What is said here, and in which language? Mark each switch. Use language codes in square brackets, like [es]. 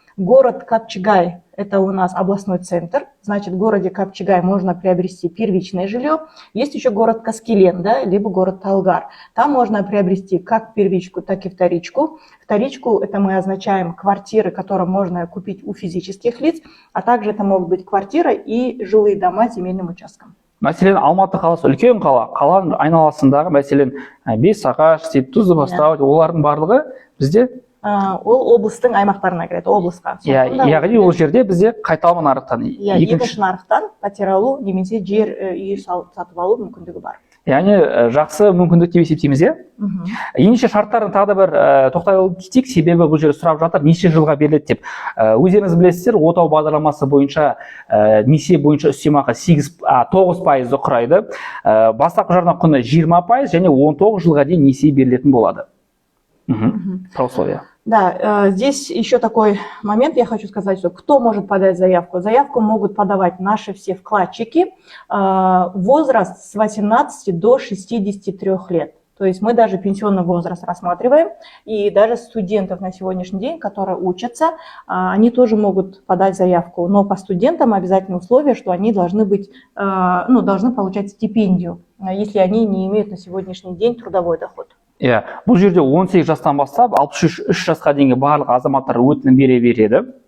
[ru] Город Капчагай – это у нас областной центр. Значит, в городе Капчагай можно приобрести первичное жилье. Есть еще город Каскелен, да, либо город Талгар. Там можно приобрести как первичку, так и вторичку. Вторичку – это мы означаем квартиры, которые можно купить у физических лиц, а также это могут быть квартиры и жилые дома с земельным участком. [kk] Мәселен, Алматы қаласы үлкен қала, қаланың айналасындағы, мәселен, Бесағаш, Тұздыбастау, олардың барлығы бізде ол облыстың аймақтарына кіреді, облысқа. Яғни ол жерде бізде қайталама нарықтан, екінші нарықтан пәтер алу немесе жер үй сатып алу мүмкіндігі бар. яғни жақсы мүмкіндік деп есептейміз, иә? Ендеше шарттарын тағы да бір тоқталып кетейік, себебі бұл жерде сұрап жатыр неше жылға беріледі деп. Өздеріңіз білесіздер, отау бағдарламасы бойынша несие бойынша үстемақы 9% құрайды. Бастапқы жарна құны 20% және 19 жылға дейін несие берілетін болады. [ru] Про условия. Да, здесь еще такой момент, я хочу сказать, что кто может подать заявку? Заявку могут подавать наши все вкладчики, возраст с 18 до 63 лет. То есть мы даже пенсионный возраст рассматриваем, и даже студентов на сегодняшний день, которые учатся, они тоже могут подать заявку. Но по студентам обязательно условие, что они должны быть, должны получать стипендию, если они не имеют на сегодняшний день трудовой доход. [kk] Бұл жерде 18 жастан бастап 63 жасқа дейінгі барлық азаматтар өтінім бере береді.